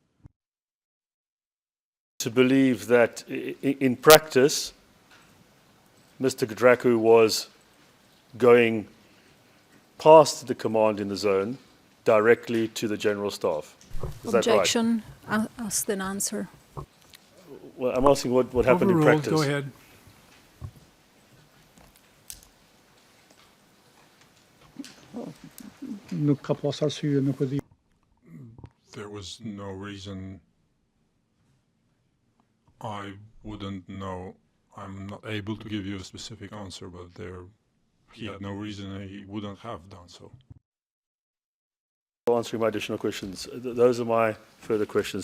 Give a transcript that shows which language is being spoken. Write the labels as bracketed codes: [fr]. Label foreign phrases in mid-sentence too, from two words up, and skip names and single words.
[en] To believe that in practice, Mr. Kadraku was going past the command in the zone directly to the general staff. Is Objection. Asked and answer. Well, I'm asking what happened in Overruled. practice. Go ahead. [sq] Nuk ka pas arsye, nuk e di. [en] There was no reason. I wouldn't know. I'm not able to give you a specific answer, but he had no reason he wouldn't have done so. For answering my additional questions. Those are my further questions.